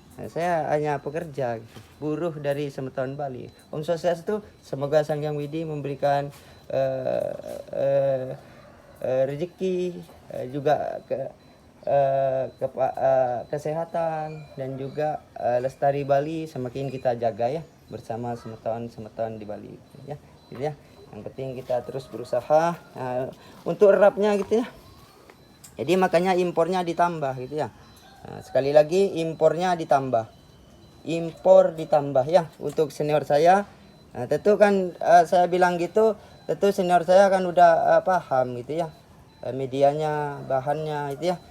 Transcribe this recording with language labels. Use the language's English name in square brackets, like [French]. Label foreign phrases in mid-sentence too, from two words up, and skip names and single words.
[Indonesian] Saya hanya pekerja gitu, buruh dari semeton Bali. [Sanskrit] Om Swastiastu, [Indonesian] semoga Sang Hyang Widi memberikan rezeki, juga kesehatan, dan juga lestari Bali semakin kita jaga ya bersama semeton-semeton di Bali ya gitu ya. Yang penting kita terus berusaha untuk erapnya gitu ya. Jadi makanya impornya ditambah gitu ya. Nah, sekali lagi impor ditambah ya untuk senior saya. Nah, tentu kan saya bilang gitu, tentu senior saya kan udah paham gitu ya, medianya, bahannya itu ya.